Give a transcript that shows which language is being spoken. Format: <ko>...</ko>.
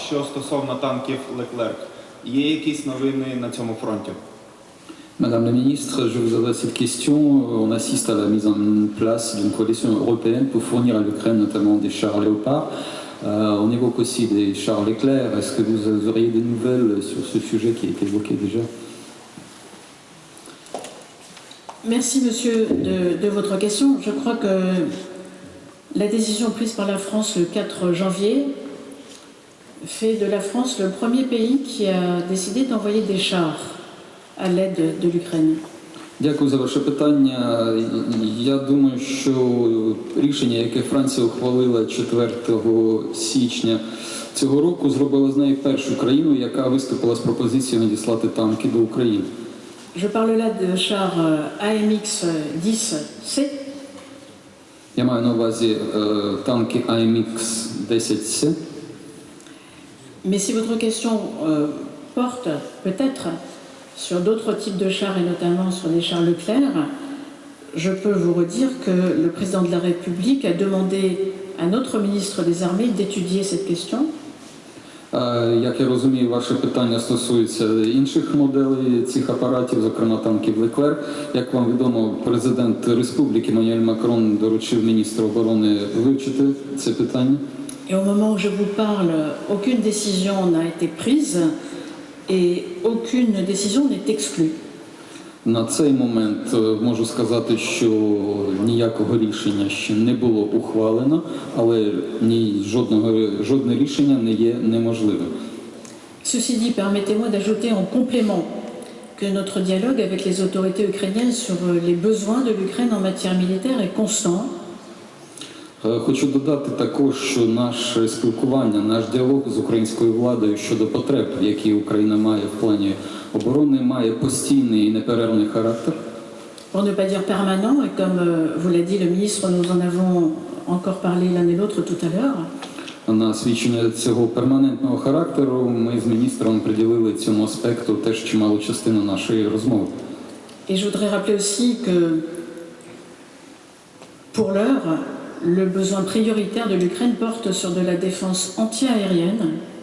<uk>Що стосовно танків «Леклерк», є якісь новини на цьому фронті?</uk> <fr>Madame la ministre, je vous adresse cette question. On assiste à la mise en place d'une coalition européenne pour fournir à l'Ukraine notamment des chars Léopard. On évoque aussi des chars Leclerc. Est-ce que vous auriez des nouvelles sur ce sujet qui a été évoqué déjà? Merci, monsieur, de votre question. Je crois que la décision prise par la France le 4 janvier fait de la France le premier pays qui a décidé d'envoyer des chars à l'aide de l'Ukraine.</fr> <uk>Дякую за ваше питання. Я думаю, що рішення, яке Франція ухвалила 4 січня цього року, зробило з нею першу країну, яка виступила з пропозицією надіслати танки до України.</uk> <fr>Je parle là de chars AMX 10C.</fr> <uk>Я маю на увазі танки AMX-10C.</uk> <fr>Mais si votre question porte peut-être sur d'autres types de chars et notamment sur les chars Leclerc, je peux vous redire que le président de la République a demandé à notre ministre des Armées d'étudier cette question.</fr> <uk>Як я розумію, ваше питання стосується інших моделей цих апаратів, зокрема танків Leclerc. Як вам відомо, президент Республіки Еммануель Макрон доручив міністру оборони вивчити це питання.</uk> <fr>Et au moment où je vous parle, aucune décision n'a été prise et aucune décision n'est exclue.</fr> <uk>На цей момент можу сказати, що ніякого рішення ще не було ухвалено, але жодне рішення не є неможливим.</uk> <fr>Ceci dit, permettez-moi d'ajouter en complément que notre dialogue avec les autorités ukrainiennes sur les besoins de l'Ukraine en matière militaire est constant.</fr> <uk>Хочу додати також, що наше спілкування, наш діалог з українською владою щодо потреб, які Україна має в плані оборони, має постійний і неперервний характер.</uk> <fr>Pour ne pas dire permanent, et comme vous l'a dit le ministre, nous en avons encore parlé l'un et l'autre tout à l'heure.</fr> <uk>На свідчення цього перманентного характеру ми з міністром приділили цьому аспекту теж чималу частину нашої розмови.</uk> <fr>Et je voudrais rappeler aussi que pour l'heure, le besoin prioritaire de l'Ukraine porte sur de la défense antiaérienne.</fr>